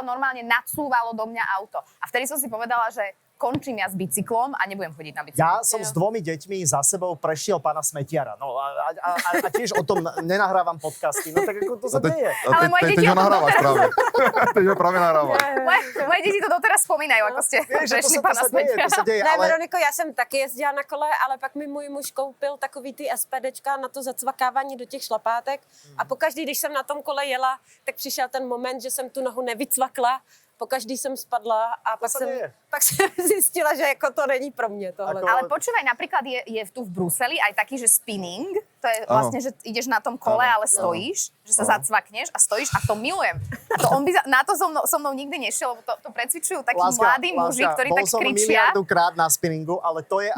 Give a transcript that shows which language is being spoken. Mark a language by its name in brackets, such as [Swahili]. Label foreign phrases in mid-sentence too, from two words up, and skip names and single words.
[Slovak] Normálne nacúvalo do mňa auto. A vtedy som si povedala, že končím ja s bicyklom a nebudem chodiť na bicykli. Ja som s 2 deťmi za sebou prešiel pána Smetiara. No a tiež o tom nenahrávam podcasty. No tak ako to sa deje. Ale moje deti [Czech] teď ho [Slovak] o tom [Czech] nahrávaš práve. Teď ho práve nahrávaš. [Slovak] Moje deti to doteraz spomínajú, ako ste Vieš, že prešli pána to Smetiara. sa deje, [Czech] Ne, ale... Veroniko, já jsem taky jezdila na kole, ale pak mi můj muž koupil takový ty SPDčka na to zacvakávání do těch šlapátek. A pokaždý, když jsem na tom kole jela, tak přišel ten moment, že jsem tu nohu nevycvakla. Pokaždý jsem spadla a pak [Slovak] sa [Czech] jsem, [Slovak] deje. [Czech] pak jsem zjistila, že jako to není pro mě tohle. [Slovak] Ako- Ale počúvaj, napríklad je tu v Bruseli aj taký, že spinning, to je Áno. vlastne, že ideš na tom kole, ale stojíš, že sa zacvakneš a stojíš a to milujem. A to on by na to so mnou nikdy nešiel, lebo to precvičujú takí mladí muži, ktorí tak bol som kričia. miliardu krát na spinningu, ale to je ako...